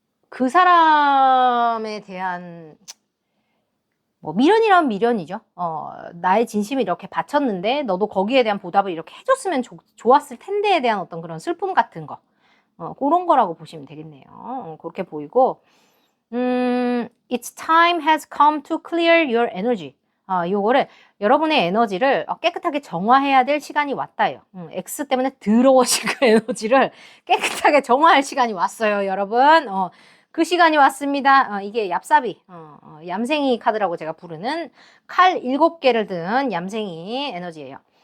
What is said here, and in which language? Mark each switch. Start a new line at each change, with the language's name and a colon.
Korean: 그 사람에 대한 뭐 미련이라면 미련이죠. 나의 진심을 이렇게 바쳤는데 너도 거기에 대한 보답을 이렇게 해줬으면 좋았을 텐데에 대한 어떤 그런 슬픔 같은 거. 그런 거라고 보시면 되겠네요. 그렇게 보이고
English: It's time has come to clear your energy.
Korean: 요거를 여러분의 에너지를 깨끗하게 정화해야 될 시간이 왔다요. X 때문에 더러워진 그 에너지를 깨끗하게 정화할 시간이 왔어요, 여러분. 그 시간이 왔습니다. 이게 얍삽이, 얌생이 카드라고 제가 부르는 칼 7개를 든 얌생이 에너지예요.